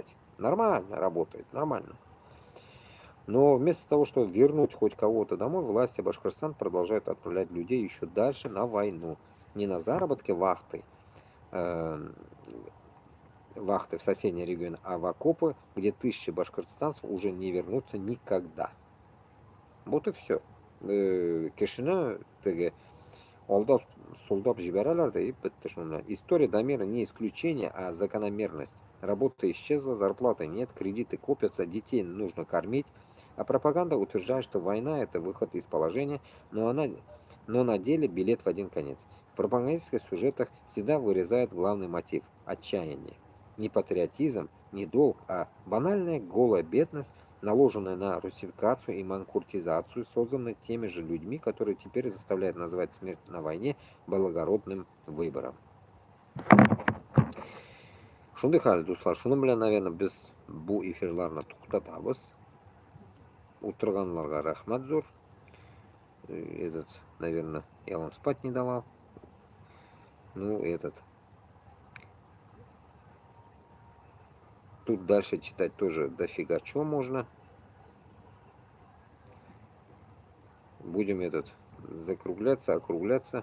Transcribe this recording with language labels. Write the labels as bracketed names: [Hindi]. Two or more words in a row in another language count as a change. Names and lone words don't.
[Russian] Нормально работает, нормально. Но вместо того, чтобы вернуть хоть кого-то домой, власти Башкортостана продолжают отправлять людей еще дальше на войну. Не на заработки вахты в соседние регионы, а в окопы, где тысячи башкортостанцев уже не вернутся никогда. Вот и все. [Bashkir] Кешіні теге алдап солдап жібералар да и бітті шунда. [Russian] История Дамира не исключение, а закономерность. Работа исчезла, зарплаты нет, кредиты копятся, детей нужно кормить. А пропаганда утверждает, что война – это выход из положения, но на деле билет в один конец. В пропагандистских сюжетах всегда вырезает главный мотив – отчаяние. Не патриотизм, не долг, а банальная голая бедность, наложенная на русификацию и манкуртизацию, созданная теми же людьми, которые теперь заставляют называть смерть на войне благородным выбором. [Tatar] Шундай хәл, дуслар, шуның белән, наверное, без бу эфирларны туктатабыз. Утырганларга рәхмәт зур. [Russian] Этот, наверное, я вам спать не давал. Ну, этот. Тут дальше читать тоже дофига чего можно. Будем закругляться, округляться.